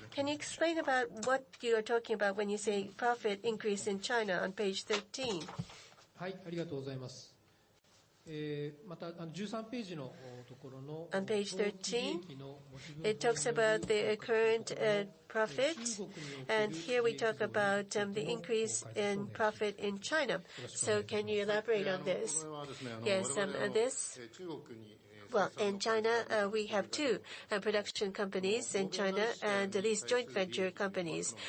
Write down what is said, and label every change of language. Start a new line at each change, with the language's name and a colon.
English: Can you explain about what you are talking about when you say profit increase in China on page 13?
Japanese: はい、ありがとうございます。また13ページのところの
English: On page 13, it talks about the current profit, and here we talk about the increase in profit in China. So can you elaborate on this? Yes, this. Well, in China, we have two production companies in China and these joint venture companies.